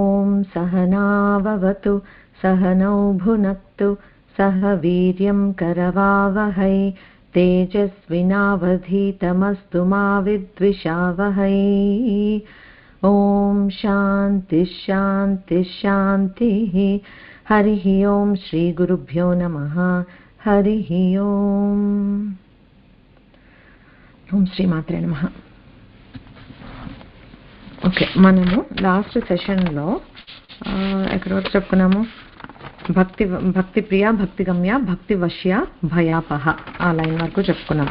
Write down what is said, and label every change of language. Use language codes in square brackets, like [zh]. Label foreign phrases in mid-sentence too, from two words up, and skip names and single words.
[sa] सहनाववतु सहनौ भुनक्तु सह वीर्यं करवावहै तेजस्विनावधीतमस्तु मा विद्विषावहै। ॐ शान्ति शान्ति शान्तिः। हरिः ॐ श्री गुरुभ्यो नमः। हरिः ॐ। ఓం శ్రీ మాత్రే నమః. [te] ఓకే, మనము [en] last session [te] ఎక్కడ వరకు చెప్పుకున్నాము? [sa] భక్తి ప్రియ, భక్తి గమ్య, భక్తి వశ్య, భయాపహ, [te] ఆ లైన్ వరకు చెప్పుకున్నాము.